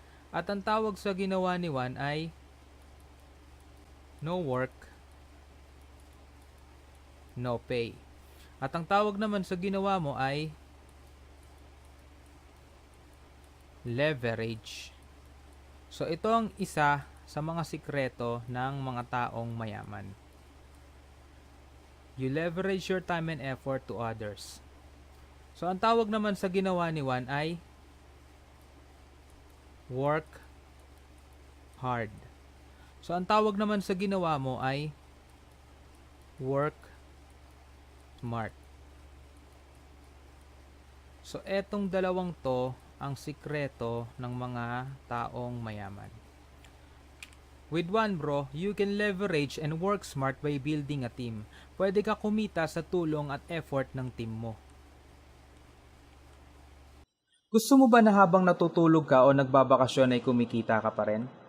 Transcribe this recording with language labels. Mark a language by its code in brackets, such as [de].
[tl] At ang tawag sa ginawa ni Juan ay [en] no work, no pay. [tl] At ang tawag naman sa ginawa mo ay leverage. So ito ang isa sa mga sikreto ng mga taong mayaman. [en] You leverage your time and effort to others. [tl] So ang tawag naman sa ginawa ni Juan ay [en] work hard. [tl] So ang tawag naman sa ginawa mo ay [en] work smart. [tl] So etong dalawang to ang sikreto ng mga taong mayaman. [en] With Juan bro, you can leverage and work smart by building a team. [tl] Pwede ka kumita sa tulong at effort ng team mo. Gusto mo ba na habang natutulog ka o nagbabakasyon ay kumikita ka pa rin?